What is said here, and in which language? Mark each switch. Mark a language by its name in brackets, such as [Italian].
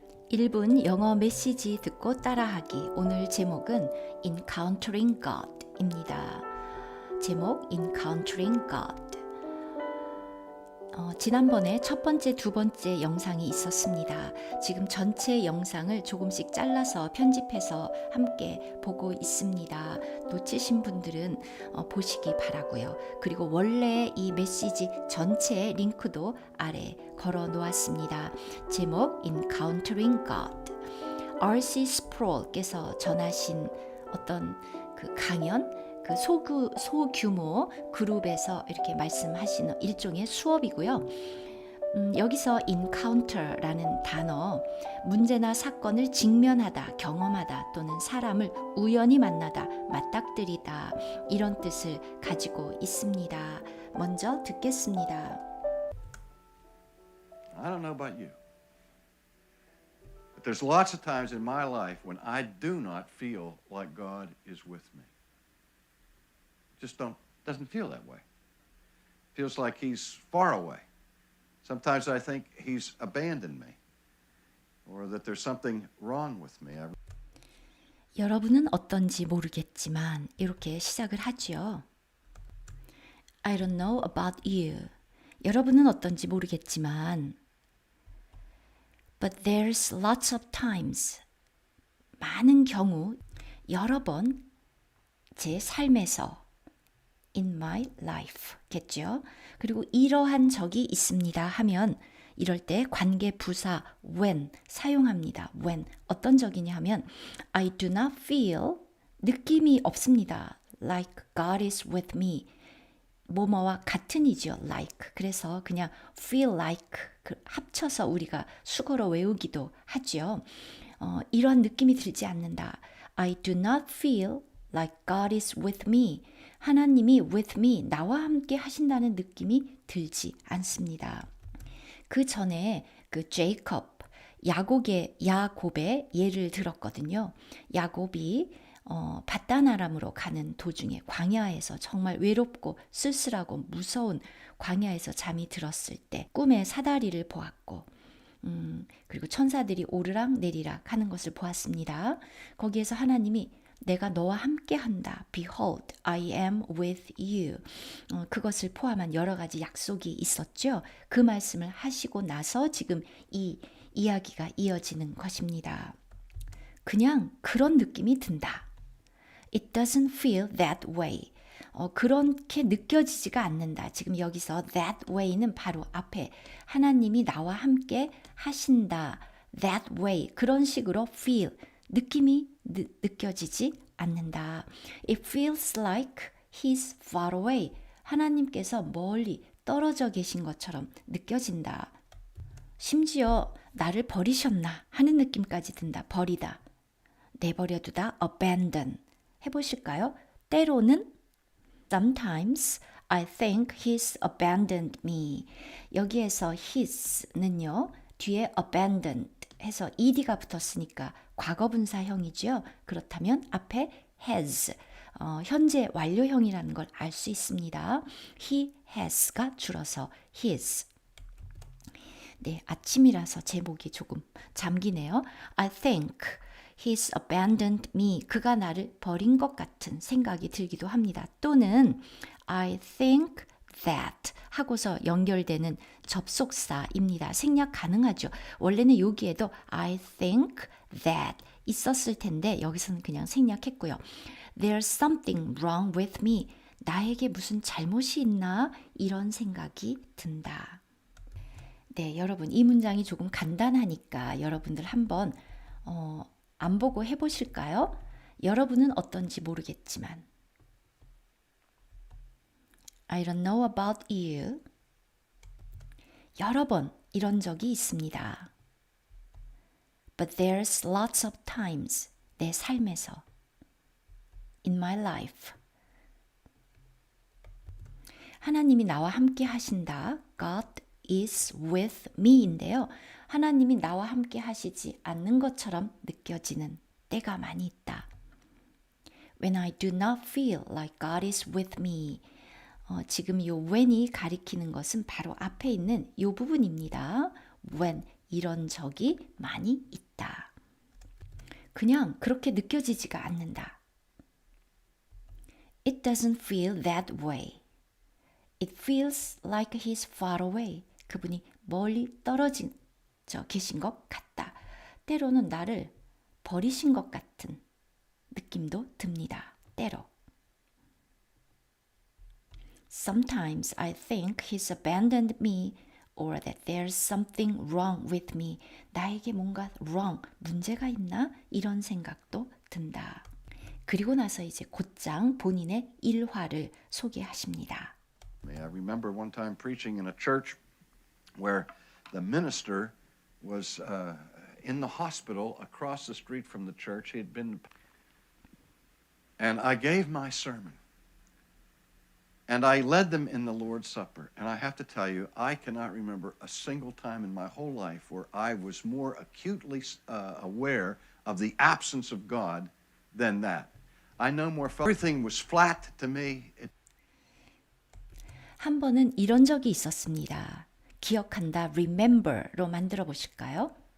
[Korean] 1분 영어 메시지 듣고 따라하기. 오늘 제목은 Encountering God입니다. 제목 Encountering God. 지난번에 첫 번째, 두 번째 영상이 있었습니다. 지금 전체 영상을 조금씩 잘라서 편집해서 함께 보고 있습니다. 놓치신 분들은 보시기 바라고요. 그리고 원래 이 메시지 전체 링크도 아래 걸어 놓았습니다. 제목 Encountering God. R.C. 스프롤께서 전하신 어떤 그 강연, 그 소규모 그룹에서 이렇게 말씀하시는 일종의 수업이고요. 여기서 encounter라는 단어, 문제나 사건을 직면하다, 경험하다 또는 사람을 우연히 만나다, 맞닥뜨리다 이런 뜻을 가지고 있습니다. 먼저 듣겠습니다. [English] I don't know about you, but there's lots of times in my life when I do not feel like God is with me. Just doesn't feel that way. Feels like he's far away. Sometimes I think he's abandoned me or that there's something wrong with me. [Korean] 여러분은 어떤지 모르겠지만 이렇게 시작을 하죠. [English] I don't know about you. [Korean] 여러분은 어떤지 모르겠지만 [English] But there's lots of times. [Korean] 많은 경우, 여러 번 제 삶에서 [English] in my life [Korean] 겠죠. 그리고 이러한 적이 있습니다 하면 이럴 때 관계 부사 when 사용합니다. when 어떤 적이냐 하면 [English] I do not feel [Korean] 느낌이 없습니다. [English] like God is with me. [Korean] 뭐뭐와 같은이죠. [English] like. [Korean] 그래서 그냥 feel like 합쳐서 우리가 수거로 외우기도 하죠. 이런 느낌이 들지 않는다. [English] I do not feel like God is with me. [Korean] 하나님이 [English] with me, [Korean] 나와 함께 하신다는 느낌이 들지 않습니다. 그 전에 그 제이콥, 야곱의 예를 들었거든요. 야곱이 바단 아람으로 가는 도중에 광야에서 정말 외롭고 쓸쓸하고 무서운 광야에서 잠이 들었을 때 꿈에 사다리를 보았고 그리고 천사들이 오르락 내리락 하는 것을 보았습니다. 거기에서 하나님이 내가 너와 함께 한다. [English] Behold, I am with you. [Korean] 그것을 포함한 여러 가지 약속이 있었죠. 그 말씀을 하시고 나서 지금 이 이야기가 이어지는 것입니다. 그냥 그런 느낌이 든다. [English] It doesn't feel that way. [Korean] 그렇게 느껴지지가 않는다. 지금 여기서 [English] that way [Korean] 는 바로 앞에 하나님이 나와 함께 하신다. [English] that way. [Korean] 그런 식으로 [English] feel. [Korean] 느낌이 느껴지지 않는다. [English] It feels like he's far away. [Korean] 하나님께서 멀리 떨어져 계신 것처럼 느껴진다. 심지어 나를 버리셨나 하는 느낌까지 든다. 버리다. 내버려두다. abandon. 해보실까요? 때로는 [English] Sometimes I think he's abandoned me. [Korean] 여기에서 his는요. 뒤에 abandoned 해서 ed가 붙었으니까 과거분사형이죠. 그렇다면 앞에 has, 현재 완료형이라는 걸 알 수 있습니다. He has가 줄어서 his. 네, 아침이라서 제목이 조금 잠기네요. [English] I think he's abandoned me. [Korean] 그가 나를 버린 것 같은 생각이 들기도 합니다. 또는 [English] I think that [Korean] 하고서 연결되는 접속사입니다. 생략 가능하죠. 원래는 여기에도 [English] I think that [Korean] 있었을 텐데 여기서는 그냥 생략했고요. [English] There's something wrong with me. [Korean] 나에게 무슨 잘못이 있나? 이런 생각이 든다. 네, 여러분 이 문장이 조금 간단하니까 여러분들 한번 안 보고 해보실까요? 여러분은 어떤지 모르겠지만 [English] I don't know about you. [Korean] 여러 번 이런 적이 있습니다. [English] But there's lots of times. [Korean] 내 삶에서. [English] In my life. [Korean] 하나님이 나와 함께 하신다. [English] God is with me인데요. [Korean] 하나님이 나와 함께 하시지 않는 것처럼 느껴지는 때가 많이 있다. [English] When I do not feel like God is with me. [Korean] 지금 이 when이 가리키는 것은 바로 앞에 있는 이 부분입니다. when 이런 적이 많이 있다. 그냥 그렇게 느껴지지가 않는다. [English] It doesn't feel that way. It feels like he's far away. [Korean] 그분이 멀리 떨어진 계신 것 같다. 때로는 나를 버리신 것 같은 느낌도 듭니다. 때로. [English] Sometimes I think he's abandoned me or that there's something wrong with me. [Korean] 나에게 뭔가 wrong, 문제가 있나? 이런 생각도 든다. 그리고 나서 이제 곧장 본인의 일화를 소개하십니다. [English] I remember one time preaching in a church where the minister was in the hospital across the street from the church. He had been, and I gave my sermon. And I led them in the Lord's Supper. And I have to tell you, I cannot remember a single time in my whole life where I was more acutely aware of the absence of God than that. I no more felt everything was flat to me. [Korean] 한 번은 이런 적이 있었습니다. 기억한다, remember로 만들어 보실까요?